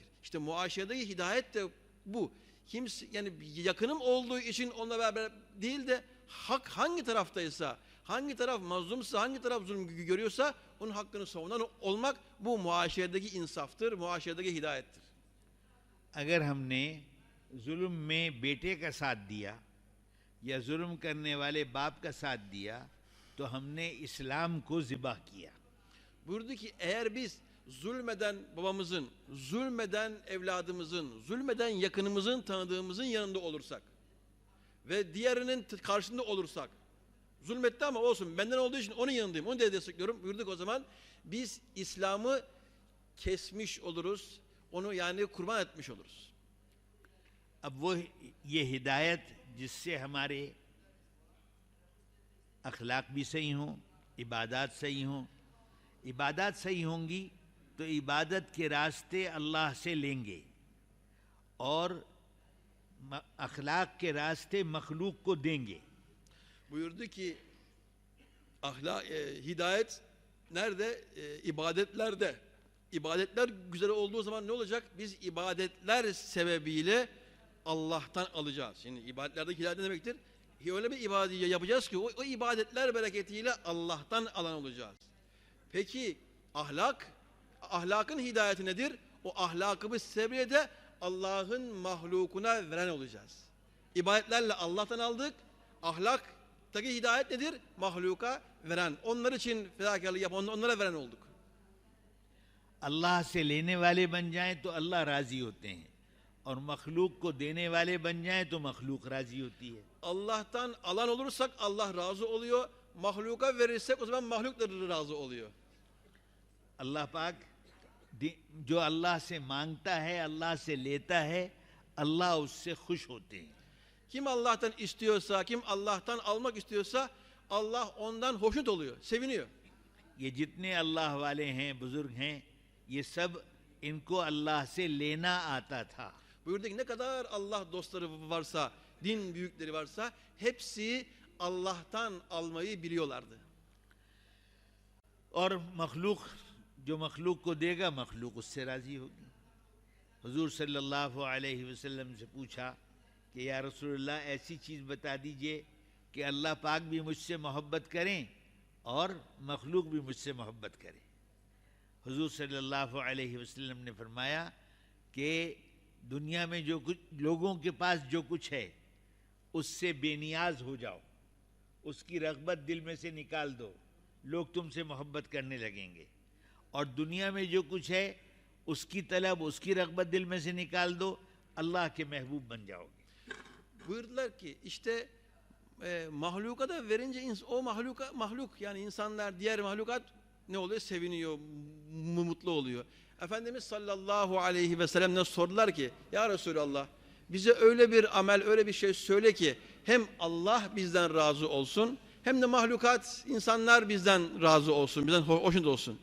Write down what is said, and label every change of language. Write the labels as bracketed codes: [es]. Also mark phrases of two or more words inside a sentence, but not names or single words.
[tr] İşte muaşeredeki hidayet de bu. Kimse, yani yakınım olduğu için onunla beraber değil de hak hangi taraftaysa, hangi taraf mazlumsa, hangi taraf zulüm görüyorsa onun hakkını savunan olmak, bu muaşeredeki insaftır, muaşeredeki hidayettir. [ur] اگر ہم نے ظلم میں بیٹے کا ساتھ دیا یا ظلم کرنے والے باپ کا ساتھ دیا تو ہم نے اسلام کو ذبح کیا. [tr] Buyurdu ki eğer biz zulmeden babamızın, zulmeden evladımızın, zulmeden yakınımızın, tanıdığımızın yanında olursak ve diğerinin karşısında olursak, zulmetti ama olsun benden olduğu için onun yanındayım, onu da destekliyorum. Buyurduk o zaman biz İslam'ı kesmiş oluruz, onu yani kurban etmiş oluruz. [ur] اب وہ یہ ہدایت جس سے ہمارے اخلاق بھی صحیح ہوں، عبادت صحیح ہوں. عبادت صحیح ہوں گی تو عبادت کے راستے اللہ سے لیں گے اور اخلاق کے راستے مخلوق کو دیں گے. [tr] Buyurdu ki hidayet nerede? İbadetlerde. İbadetler güzel olduğu zaman ne olacak? Biz ibadetler sebebiyle Allah'tan alacağız. Şimdi ibadetlerdeki hidayet ne demektir? Öyle bir ibadet yapacağız ki o ibadetler bereketiyle Allah'tan alan olacağız. Peki ahlakın hidayeti nedir? O ahlakımız sebebiyle de Allah'ın mahlukuna veren olacağız. İbadetlerle Allah'tan aldık. Ahlaktaki hidayet nedir? Mahluka veren. Onlar için fedakarlık yapan, onlara veren olduk. [ur] اللہ سے لینے والے بن جائیں تو اللہ راضی ہوتے ہیں اور مخلوق کو دینے والے بن جائیں تو مخلوق راضی ہوتی ہے. [tr] Allah'tan alan olursak Allah razı oluyor. Mahluka verirsek o zaman mahluk da razı oluyor. [ur] اللہ پاک جو اللہ سے مانگتا ہے، اللہ سے لیتا ہے، اللہ اس سے خوش ہوتے ہیں. [tr] Kim Allah'tan istiyorsa, kim Allah'tan almak istiyorsa Allah ondan hoşnut oluyor, seviniyor. [ur] یہ جتنے اللہ والے ہیں، بزرگ ہیں، یہ سب ان کو اللہ سے لینا آتا تھا. [tr] Buyurdu ki ne kadar Allah dostları varsa, din büyükleri varsa hepsi Allah'tan almayı biliyorlardı. [ur] اور مخلوق جو مخلوق کو دے گا مخلوق اس سے راضی ہوگی. حضور [ar] صلى الله عليه وسلم [ur] سے پوچھا کہ [ar] يا رسول الله [ur] ایسی چیز بتا دیجیے کہ اللہ پاک بھی مجھ سے محبت کریں اور مخلوق بھی مجھ سے محبت کرے. حضور [ar] صلى الله عليه وسلم [ur] نے فرمایا کہ دنیا میں جو کچھ لوگوں کے پاس جو کچھ ہے اس سے بے نیاز ہو جاؤ، اس کی رغبت دل میں سے نکال دو، لوگ تم سے محبت کرنے لگیں گے. اور دنیا میں جو کچھ ہے اس کی طلب، اس کی رغبت دل میں سے نکال دو، اللہ کے محبوب بن جاؤ گے. [tr] Buyurdular ki işte mahluka da verince o mahluk yani insanlar, diğer mahlukat ne oluyor? Seviniyor, mutlu oluyor. Efendimiz [ar] صلى الله عليه وسلم [tr] sordular ki [ar] يا رسول الله [tr] bize öyle bir amel, öyle bir şey söyle ki hem Allah bizden razı olsun hem de mahlukat, insanlar bizden razı olsun, bizden hoşnut olsun.